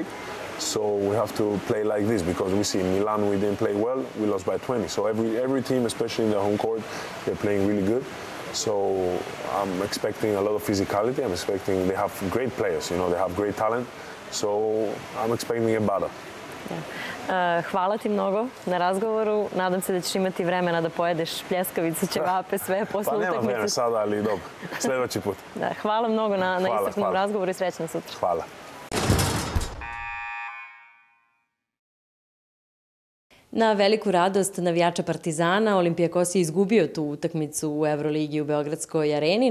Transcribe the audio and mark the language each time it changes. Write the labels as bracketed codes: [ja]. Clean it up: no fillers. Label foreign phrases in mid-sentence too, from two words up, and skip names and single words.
[en] So we have to play like this, because we see in Milan we didn't play well, we lost by 20. So every team, especially in their home court, they're playing really good. So I'm expecting a lot of physicality. I'm expecting they have great players, they have great talent. So I'm expecting a battle. [sr] Hvala ti mnogo na razgovoru. Nadam se da ćeš imati vremena da pojedeš pljeskavicu, ćevape, sve posle utakmice. Pa nema vremena sada, ali dobro. Sljedeći put. Hvala mnogo na iscrpnom razgovoru i srećno sutra. Hvala. Na veliku radost navijača Partizana, Olimpijakos je izgubio tu utakmicu u Evroligi u Beogradskoj areni.